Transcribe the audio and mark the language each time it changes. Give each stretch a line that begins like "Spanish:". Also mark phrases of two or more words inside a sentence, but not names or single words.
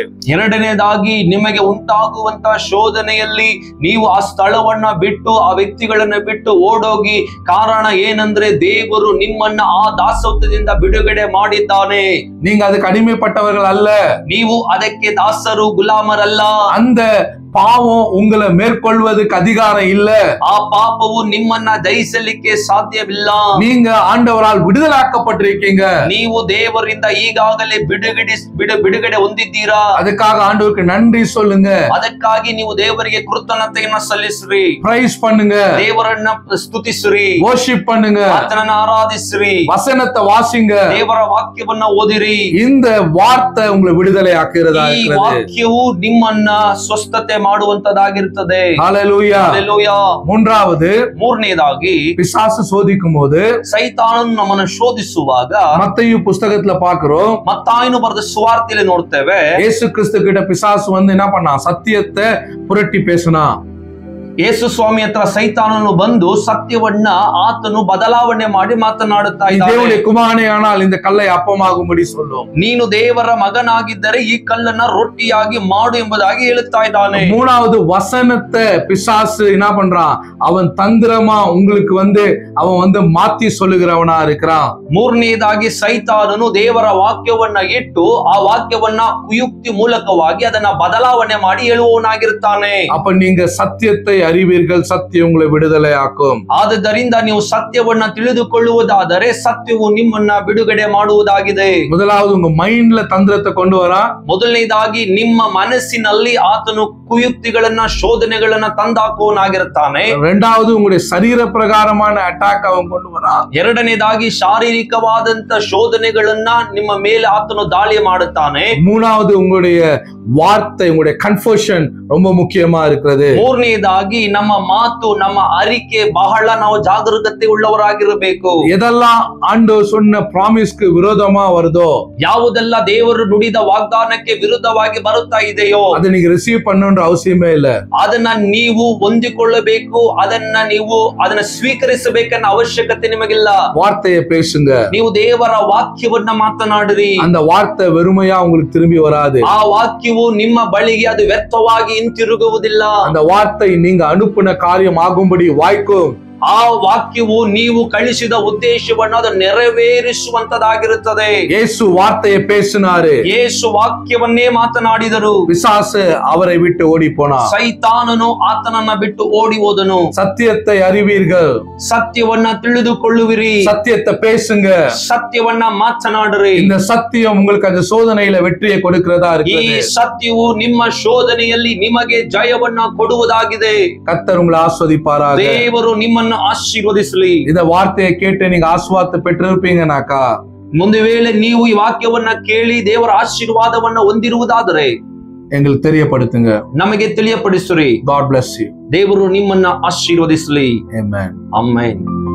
Kannada: ಎರಡನೇದಾಗಿ ನಿಮಗೆ ಉಂಟಾಗುವಂತ ಶೋಧನೆಯಲ್ಲಿ ನೀವು ಆ ಸ್ಥಳವನ್ನ ಬಿಟ್ಟು, ಆ ವ್ಯಕ್ತಿಗಳನ್ನ ಬಿಟ್ಟು ಓಡೋಗಿ. ಕಾರಣ ಏನಂದ್ರೆ ದೇವರು ನಿಮ್ಮನ್ನ ಆ ದಾಸತ್ವದಿಂದ ಬಿಡುಗಡೆ ಮಾಡಿದ್ದಾನೆ.
Tamil: நீங்க அதுக்கு அடிமைப்பட்டவர்கள் அல்ல.
Kannada: ನೀವು ಅದಕ್ಕೆ ದಾಸರು, ಗುಲಾಮರಲ್ಲ.
Tamil: அந்த பாவம் உங்களை மேற்கொள்வதற்கு அதிகாரம் இல்ல.
Kannada: ಆ ಪಾಪವು ನಿಮ್ಮನ್ನ ಜಯಿಸಲಿಕ್ಕೆ ಸಾಧ್ಯವಿಲ್ಲ.
Tamil: நீங்க ஆண்டவரால் விடுதலாக்கப்பட்டிருக்கீங்க.
Kannada: ನೀವು ದೇವರಿಂದ ಈಗಾಗಲೇ ಬಿಡುಗಡೆ ಹೊಂದಿದ್ದೀರಾ.
Tamil: அதுக்காக ஆண்டவருக்கு நன்றி சொல்லுங்க.
Kannada: ಅದಕ್ಕಾಗಿ ನೀವು ದೇವರಿಗೆ ಕೃತಜ್ಞತೆಯನ್ನ ಸಲ್ಲಿಸ್ರಿ.
Tamil: பிரைஸ் பண்ணுங்க.
Kannada: ದೇವರನ್ನ ಸ್ತುತಿಸ್ರಿ.
Tamil: worship பண்ணுங்க.
Kannada: ಆತನನ್ನ ಆರಾಧಿಸ್ರಿ.
Tamil: வசனத்தை வாசிங்க.
Kannada: ದೇವರ ವಾಕ್ಯವನ್ನ ಓದಿರಿ.
Tamil: இந்த வார்த்தை உங்களை விடுதலை ஆக்குறதா
Kannada: ಈ
Tamil: இருக்கிறது.
Kannada: ವಾಕ್ಯವು ನಿಮ್ಮನ್ನ ಸ್ವಸ್ಥತೆ ಮಾಡುವಂತದಾಗಿರುತ್ತದೆ.
Tamil: ஹல்லேலூயா.
Kannada: ಹಲ್ಲೆಲೂಯಾ. ಮೂರನೇದಾಗಿ
Tamil: பிசாசு சோதிக்கும் போது
Kannada: ಸೈತಾನನು ನಮ್ಮನ್ನು ಶೋಧಿಸುವಾಗ
Tamil: மத்தேயு புஸ்தகத்துல பாக்குறோம்.
Kannada: ಮತ್ತಾಯನು ಬರೆದ ಸುವಾರ್ತೆಯಲ್ಲಿ ನೋಡ್ತೇವೆ,
Tamil: இயேசு கிறிஸ்து கிட்ட பிசாசு வந்து என்ன பண்ணா? சத்தியத்தை புரட்டி பேசினா.
Kannada: ಯೇಸು ಸ್ವಾಮಿ ಹತ್ರ ಸೈತಾನನು ಬಂದು ಸತ್ಯವನ್ನ ಆತನು ಬದಲಾವಣೆ ಮಾಡಿ ಮಾತನಾಡುತ್ತಾ ಇದ್ದಾನೆ.
Tamil: தேவனுடைய குமாரனானால் இந்த கல்லை அப்பமாகும்படி சொல்லும்.
Kannada: ನೀನು ದೇವರ ಮಗನಾಗಿದ್ದರೆ ಈ ಕಲ್ಲನ್ನ ರೊಟ್ಟಿಯಾಗಿ ಮಾಡು ಎಂಬುದಾಗಿ ಹೇಳುತ್ತಾ ಇದ್ದಾನೆ.
Tamil: மூணாவது வசனத்தை பிசாசு என்ன பண்றான்? அவன் தந்திரமா உங்களுக்கு அவன் மாத்தி சொல்லுகிறவனா இருக்கிறான்.
Kannada: ಮೂರನೇದಾಗಿ ಸೈತಾನನು ದೇವರ ವಾಕ್ಯವನ್ನ ಇಟ್ಟು ಆ ವಾಕ್ಯವನ್ನ ಕುಯುಕ್ತಿ ಮೂಲಕವಾಗಿ ಅದನ್ನ ಬದಲಾವಣೆ ಮಾಡಿ ಹೇಳುವವನಾಗಿರುತ್ತಾನೆ.
Tamil: அப்ப நீங்க சத்தியத்தை அறிவீர்கள், சத்தியம் உங்களை விடுதலை ஆக்கும்.
Kannada: ಆದ್ದರಿಂದ ನೀವು ಸತ್ಯವನ್ನ ತಿಳಿದುಕೊಳ್ಳುವುದಾದರೆ ಸತ್ಯವು ನಿಮ್ಮನ್ನ ಬಿಡುಗಡೆ ಮಾಡುವುದಾಗಿದೆ.
Tamil: முதலாவது உங்க மைண்ட்ல தந்திரத்தை கொண்டு வரா.
Kannada: ಮೊದಲನೇದಾಗಿ ನಿಮ್ಮ ಮನಸ್ಸಿನಲ್ಲಿ ಆತನು ಕುಯುಕ್ತಿಗಳನ್ನ, ಶೋಧನೆಗಳನ್ನ ತಂದಾಕುವನಾಗಿರುತ್ತಾನೆ.
Tamil: ரெண்டாவது உங்களுடைய சரீர பிரகாரமான அட்டாக் அவன் கொண்டு வரா.
Kannada: ಎರಡನೇದಾಗಿ ಶಾರೀರಿಕವಾದಂತ ಶೋಧನೆಗಳನ್ನ ನಿಮ್ಮ ಮೇಲೆ ಆತನು ದಾಳಿ ಮಾಡುತ್ತಾನೆ.
Tamil: மூணாவது உங்களுடைய வார்த்தை, உங்களுடைய கன்ஃபெஷன் ரொம்ப முக்கியமா இருக்கிறது.
Kannada: ಮೂರನೇದಾಗಿ ನಮ್ಮ ಮಾತು, ನಮ್ಮ ಅರಿಕೆ ಬಹಳ ನಾವು ಜಾಗರೂಕತೆ ಉಳ್ಳವರಾಗಿರಬೇಕು.
Tamil: எதெல்லாம் ஆண்டவர் சொன்ன ப்ராமிஸ்க்கு விரோதமா வருதோ,
Kannada: ಯಾವುದೆಲ್ಲ ದೇವರು ನುಡಿದ ವಾಗ್ದಾನಕ್ಕೆ ವಿರುದ್ಧವಾಗಿ ಬರುತ್ತಾ ಇದೆಯೋ
Tamil: அதை நீங்க ரிசீவ் பண்ணணும்ன்ற அவசியமே இல்ல.
Kannada: ಅದನ್ನ ನೀವು ಹೊಂದಿಕೊಳ್ಳಬೇಕು, ಅದನ್ನ ಸ್ವೀಕರಿಸಬೇಕನ್ನ ಅವಶ್ಯಕತೆ ನಿಮಗಿಲ್ಲ.
Tamil: வார்த்தையை பேசுங்க.
Kannada: ನೀವು ದೇವರ ವಾಕ್ಯವನ್ನ ಮಾತನಾಡಿರಿ.
Tamil: அந்த வார்த்தை வெறுமையா உங்களுக்கு திரும்பி வராது.
Kannada: ಆ ವಾಕ್ಯವು ನಿಮ್ಮ ಬಳಿಗೆ ಅದು ವ್ಯರ್ಥವಾಗಿ ಹಿಂತಿರುಗುವುದಿಲ್ಲ.
Tamil: அந்த வார்த்தை நீங்க அனுப்பின காரியம் ஆகும்படி வாய்க்கும்.
Kannada: ಆ ವಾಕ್ಯವು ನೀವು ಕಳಿಸಿದ ಉದ್ದೇಶವನ್ನು ಅದು ನೆರವೇರಿಸುವಂತದಾಗಿರುತ್ತದೆ.
Tamil: யேசு வார்த்தையை பேசினாரு.
Kannada: ಯೇಸು ವಾಕ್ಯವನ್ನೇ ಮಾತನಾಡಿದರು.
Tamil: பிசாசு அவரை விட்டு ஓடி போனான்.
Kannada: ಸೈತಾನನು ಆತನನ್ನ ಬಿಟ್ಟು ಓಡಿ ಹೋದನು.
Tamil: சத்தியத்தை அறிவீர்கள்.
Kannada: ಸತ್ಯವನ್ನ ತಿಳಿದುಕೊಳ್ಳುವಿರಿ.
Tamil: சத்தியத்தை பேசுங்க.
Kannada: ಸತ್ಯವನ್ನ ಮಾತನಾಡಿರಿ.
Tamil: இந்த சத்தியம் உங்களுக்கு அந்த சோதனையில வெற்றியை கொடுக்கிறதா
Kannada: ಈ
Tamil: இருக்குது.
Kannada: ಸತ್ಯವು ನಿಮ್ಮ ಶೋಧನೆಯಲ್ಲಿ ನಿಮಗೆ ಜಯವನ್ನ ಕೊಡುವುದಾಗಿದೆ.
Tamil: கர்த்தர் உங்களை ஆஸ்வதிப்பாராக.
Kannada: ದೇವರು ನಿಮ್ಮನ್ನು ಆಶೀರ್ವದಿಸಲಿ.
Tamil: இந்த வார்த்தையை கேட்டு நீங்க ஆசீர்வாதத்தை பெற்றிருப்பீங்கனாக்கா,
Kannada: ಒಂದು ವೇಳೆ ನೀವು ಈ ವಾಕ್ಯವನ್ನ ಕೇಳಿ ದೇವರ ಆಶೀರ್ವಾದವನ್ನ ಹೊಂದಿರುವುದಾದರೆ
Tamil: எங்களுக்கு தெரியப்படுத்துங்க.
Kannada: ನಮಗೆ ತಿಳಿಯಪಡಿಸಿರಿ.
English: God bless you.
Kannada: ದೇವರು ನಿಮ್ಮನ್ನ ಆಶೀರ್ವದಿಸಲಿ.
English: Amen.
Kannada: ಆಮೆನ್.